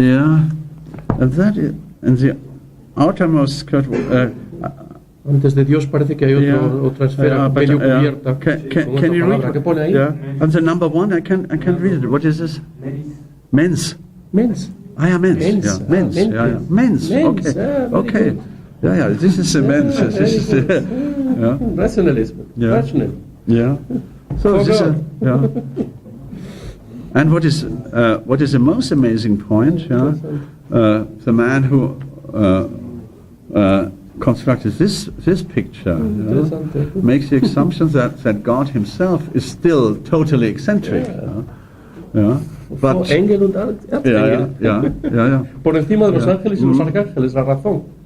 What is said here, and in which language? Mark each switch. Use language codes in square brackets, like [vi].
[en] Yeah, and that is, and the outermost skirt. [es] Antes de Dios parece que hay otra esfera medio cubierta. [en] Can you read? [es] ¿Qué pone ahí? [en] Yeah. And the number 1, I can read it. What is this? Mens. [la] Mens. [en] Ah, yeah, mens. [la] Mens. [en] Yeah, mens. Yeah. Mens. Okay. Yeah. This is the mens. This is the Rationalism. Yeah. Rational. Yeah. So this is, yeah. And what is the most amazing point? Yeah, the man who constructed this picture makes the assumption that God Himself is still totally eccentric. But [de] Engel und Erzengel. [en] Yeah. [es] Por encima de los ángeles y los arcángeles, la razón.